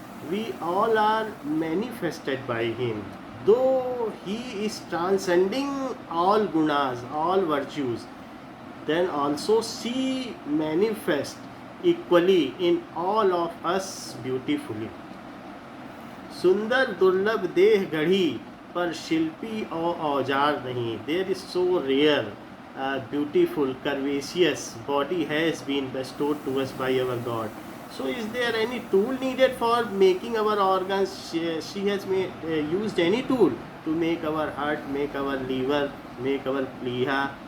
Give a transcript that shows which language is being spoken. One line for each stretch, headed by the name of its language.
English: We all are manifested by Him. Though He is transcending all gunas, all virtues, then also see manifest equally in all of us beautifully.
Hindi: सुंदर दुर्लभ देह गढ़ी पर शिल्पी और औजार नहीं.
English: There is so rare, beautiful, curvaceous body has been bestowed to us by our God. So is there any tool needed for making our organs? She has used any tool to make our heart, make our liver, make our pliha.